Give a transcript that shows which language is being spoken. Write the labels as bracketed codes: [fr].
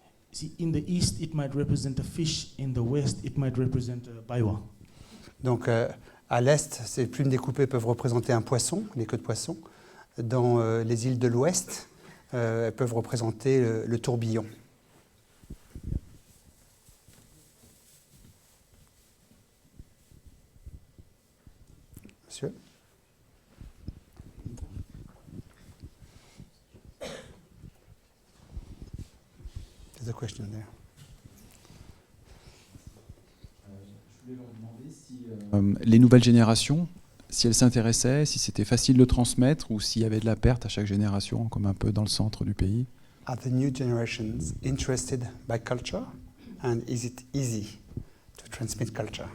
[en] See, in the east, it might represent a fish. In the west, it might represent a baiwa. [fr] Donc, à l'est, ces plumes découpées peuvent représenter un poisson, les queues de poisson. Dans les îles de l'ouest, elles peuvent représenter le tourbillon. Monsieur? [en] There's a question there. [fr] Je voulais leur demander si les nouvelles générations, si elles s'intéressaient, si c'était facile de transmettre ou s'il y avait de la perte à chaque génération, comme un peu dans le centre du pays. [en] Are the new generations interested by culture? And is it easy to transmit culture?